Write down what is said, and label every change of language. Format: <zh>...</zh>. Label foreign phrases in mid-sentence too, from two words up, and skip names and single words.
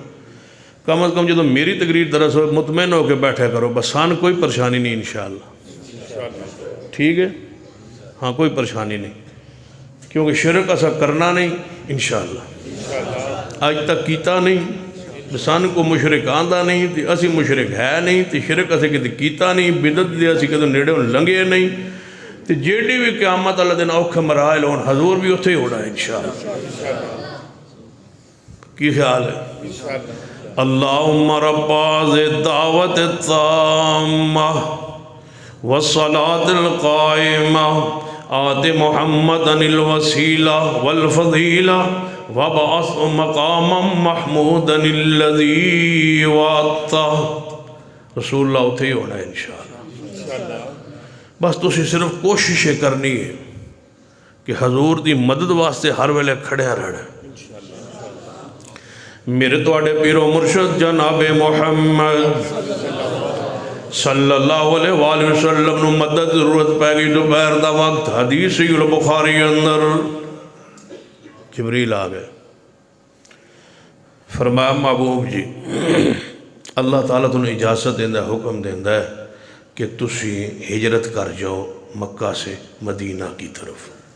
<pa>کم از کم جدو میری تقریر درس ہو مطمئن ہو کے بیٹھے کرو، بس سان کوئی پریشانی نہیں انشاءاللہ. ٹھیک ہے؟ ہاں کوئی پریشانی نہیں، کیونکہ شرک ایسا کرنا نہیں انشاءاللہ. آج تک کیتا نہیں، سان کو مشرک آندہ نہیں، تے اسی مشرک ہے نہیں، تے شرک اسے کدے کیتا نہیں، بدعت دے اسی کدے نیڑے لنگے نہیں. تے جیڑی بھی قیامت اللہ دن اوکھے مرائل ہون حضور بھی اتھے ہی ہونا ہے انشاءاللہ. کی خیال ہے؟</pa> <ar>اللہم رب هذه الدعوة التامة والصلاة القائمة آت محمدا الوسیلہ والفضیلہ وابعثہ مقاما محمودا الذی وعدتہ۔</ar> <pa>رسول اللہ اتھے ہی ہونا ہے انشاءاللہ۔ بس تسی صرف کوششیں کرنی ہے کہ حضور دی مدد واسطے ہر ویلے کھڑے رہنا ہے۔ میرے توڑے پیر و مرشد جناب محمد</pa> <ar>صلی اللہ علیہ وآلہ وسلم</ar> <pa>نو مدد ضرورت پہ گئی دوپہر دا وقت، حدیث البخاری اندر جبریل آ گئے، فرمایا محبوب جی اللہ تعالیٰ تنہیں اجازت دیندہ حکم دیندہ ہے کہ تسی ہجرت کر جاؤ</pa> <ur>مکہ سے مدینہ کی طرف۔</ur>